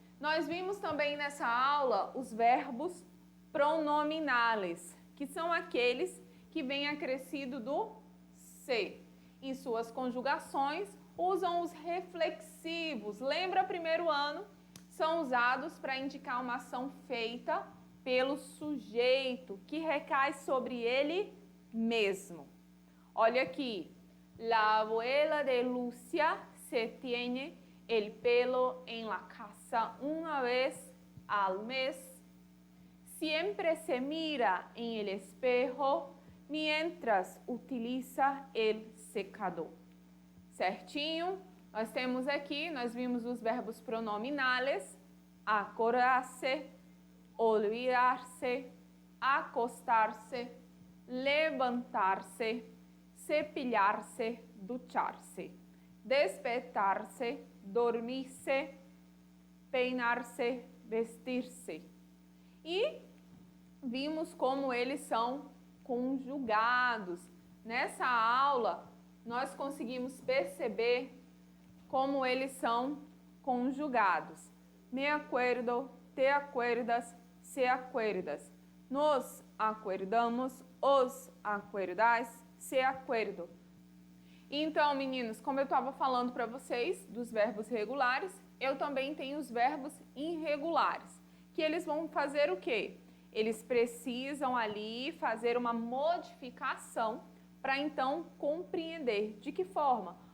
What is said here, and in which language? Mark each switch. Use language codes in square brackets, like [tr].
[pt] Nós vimos também nessa aula os verbos pronominais, que são aqueles que vêm acrescido do se. Em suas conjugações, usam os reflexivos. Lembra, primeiro ano? São usados para indicar uma ação feita pelo sujeito, que recai sobre ele mesmo. Olha aqui. [es] La abuela de Lucia se tiene el pelo en la casa una vez al mes. Siempre se mira en el espejo mientras utiliza el secador. [pt] Certinho? Nós temos aqui, nós vimos os verbos pronominais, acordar-se, olvidar-se, acostar-se, levantar-se, cepilhar-se, duchar-se, despertar-se, dormir-se, peinar-se, vestir-se. E vimos como eles são conjugados. Nessa aula, nós conseguimos perceber como eles são conjugados. [es] Me acuerdo, te acuerdas, se acuerdas. Nos acuerdamos, os acuerdais, se acuerdo. [pt] Então, meninos, como eu estava falando para vocês dos verbos regulares, eu também tenho os verbos irregulares, que eles vão fazer o quê? Eles precisam ali fazer uma modificação para então compreender. De que forma?